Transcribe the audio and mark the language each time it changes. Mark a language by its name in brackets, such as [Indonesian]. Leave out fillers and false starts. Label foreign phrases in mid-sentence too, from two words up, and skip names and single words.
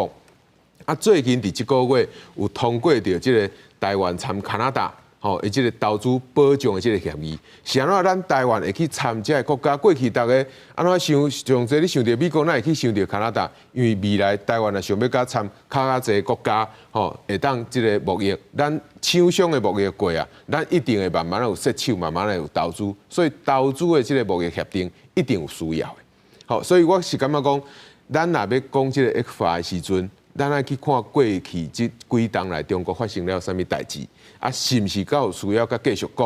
[Min Nan Chinese] 啊，最近伫即个月有通过着即个台湾参加拿大吼，即个投资保障的即个协议。是安怎咱台湾会去参这个国家？过去大家安怎想上济？你想着美国，哪会去想着加拿大？因为未来台湾也想要甲参较济国家吼，会当即个贸易，咱厂商的贸易过啊，咱一定会慢慢有接手，慢慢有投资。所以投资的即个贸易协定一定有需要的。好，所以我是感觉讲，咱若要讲即个 ECFA 的时阵。咱来去看过去这几冬来中国发生了啥物代志，啊，是毋是够有需要甲继续讲？